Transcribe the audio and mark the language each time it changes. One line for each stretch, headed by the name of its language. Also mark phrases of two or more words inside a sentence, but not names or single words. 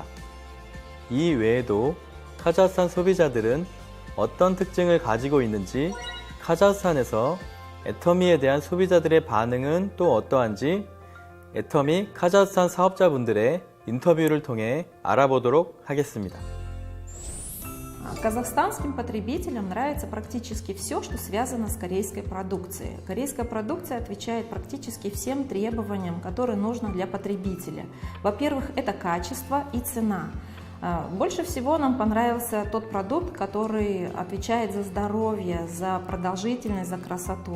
Korean: 이 외에도 카자흐스탄 소비자들은 어떤 특징을 가지고 있는지, 카자흐스탄에서 애터미에 대한 소비자들의 반응은 또 어떠한지 애터미 카자흐스탄 사업자분들의 인터뷰를 통해 알아보도록 하겠습니다.
Russian: Казахстанским потребителям нравится практически все, что связано с корейской продукцией. Корейская продукция отвечает практически всем требованиям, которые нужно для потребителя. Во-первых, это качество и цена. Больше всего нам понравился тот продукт, который отвечает за здоровье, за продолжительность, за красоту.